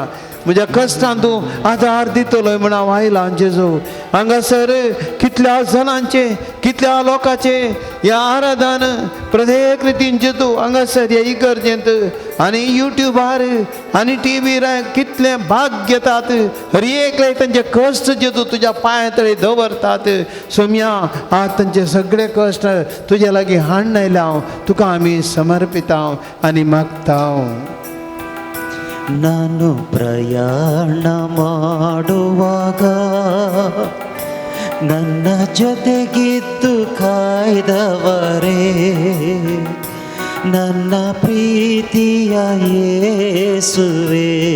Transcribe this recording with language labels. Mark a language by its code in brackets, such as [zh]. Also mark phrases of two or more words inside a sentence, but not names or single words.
[kok] म्हज्या कश्टांत तूं आदार दितलोय म्हण हांव आयलां जेजू हांगासर कितल्या जाणांचे कितल्या लोकांचे ह्या आराधन प्रत्येक रितीन जेजू हांगासर ह्या इगर्जेंत आनी युट्यूबार आनी टीव्हीर कितले भाग घेतात हर एकले तांचे कश्ट जेजू तुज्या पांया तळी दवरतात सोम्या आज तांचे सगळे कश्ट तुज्या लागीं हाडून आयल्या हांव तुका आमी समर्पिता आनी मागता [kn] ನಾನು ಪ್ರಯಾಣ ಮಾಡುವಾಗ ನನ್ನ ಜೊತೆಗಿದ್ದು ಕಾಯ್ದವರೇ ನನ್ನ ಪ್ರೀತಿಯ ಯೇಸುವೇ